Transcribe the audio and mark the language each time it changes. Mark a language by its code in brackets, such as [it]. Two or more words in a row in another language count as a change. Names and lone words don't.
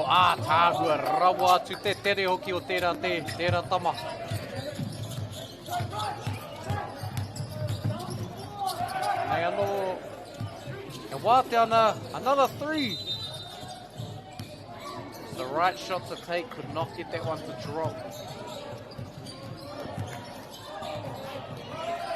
[mi] Tāhua rawa atu te tere hoki o tērā tama. Nei anō, e wāte ana, [en] another three. The right shot to take, could not get that one to drop.